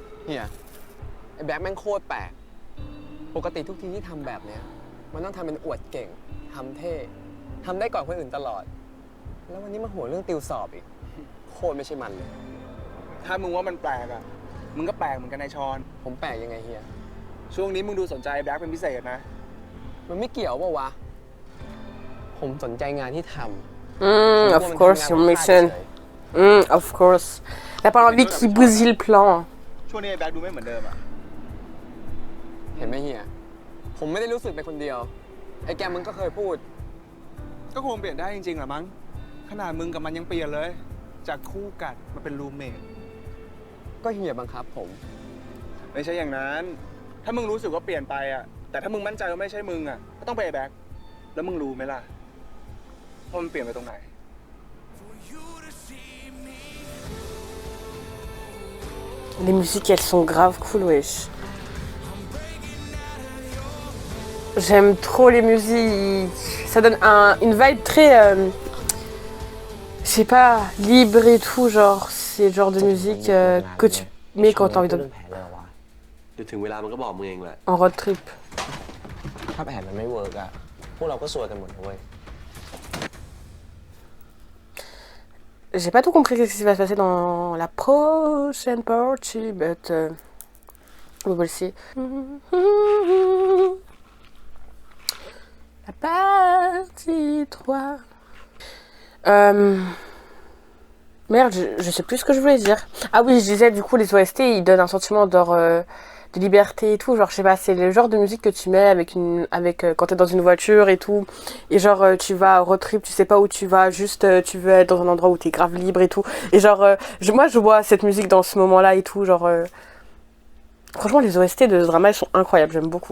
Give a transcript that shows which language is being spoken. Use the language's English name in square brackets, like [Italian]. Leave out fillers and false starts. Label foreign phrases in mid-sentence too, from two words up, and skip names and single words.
[Thai] ฮียไอ้แบ็คแม่งโคตรแปลกปกติทุกทีที่ทำแบบเนี้ยมันต้องทำเป็นอวดเก่งทำเท่ทำได้ก่อนคนอื่นตลอด แล้ววันนี้มาหัวเรื่องติวสอบอีกโคตรไม่ใช่มันเลย ถ้ามึงว่ามันแปลกอะมึงก็แปลกเหมือนกันนายชอน ผมแปลกยังไงเฮีย ช่วงนี้มึงดูสนใจแบล็คเป็นพิเศษนะ มันไม่เกี่ยวเปล่าวะผมสนใจงานที่ทำ [English] of course your mission of course [French] t'as pas envie qu'il bousille le plan [Thai] ช่วงนี้แบล็คดูไม่เหมือนเดิมอะ เห็นไหมเฮียผมไม่ได้รู้สึกเป็นคนเดียวไอ้แกมึงก็เคยพูด ก็คงเปลี่ยนได้จริงๆแหละมั้งขนาดมึงกับมันยังเปลี่ยนเลย จากคู่กัดมาเป็นรูมเมท ก็เฮียบังคับผม ไม่ใช่อย่างนั้น ถ้ามึงรู้สึกว่าเปลี่ยนไปอะแต่ถ้ามึงมั่นใจว่าไม่ใช่มึงอะก็ต้องไปแบล็คแล้วมึงรู้ไหมล่ะว่ามันเปลี่ยนไปตรงไหน [French] Les musiques, elles sont grave cool, wesh. J'aime trop les musiques. Ça donne une vibe très, je sais pas, libre et tout, genre. C'est le genre de musique que tu mets quand t'as envie de... [Thai] เดี๋ยวถึงเวลามันก็บอกมึงเองแหละ [French] En road trip. [Thai] ถ้าแผนมันไม่เวิร์กอะพวกเราก็ซวยกันหมดนะเว้ย [French] J'ai pas tout compris ce qui va se passer dans la prochaine partie, [English] but we will see. [French] La partie 3. Merde, je sais plus ce que je voulais dire. Ah oui, je disais du coup les OST ils donnent un sentiment de liberté et tout, genre je sais pas, c'est le genre de musique que tu mets avec quand t'es dans une voiture et tout, et genre tu vas au road trip, tu sais pas où tu vas, juste tu veux être dans un endroit où t'es grave libre et tout, et genre moi je vois cette musique dans ce moment là et tout, genre franchement les OST de ce drama ils sont incroyables, j'aime beaucoup.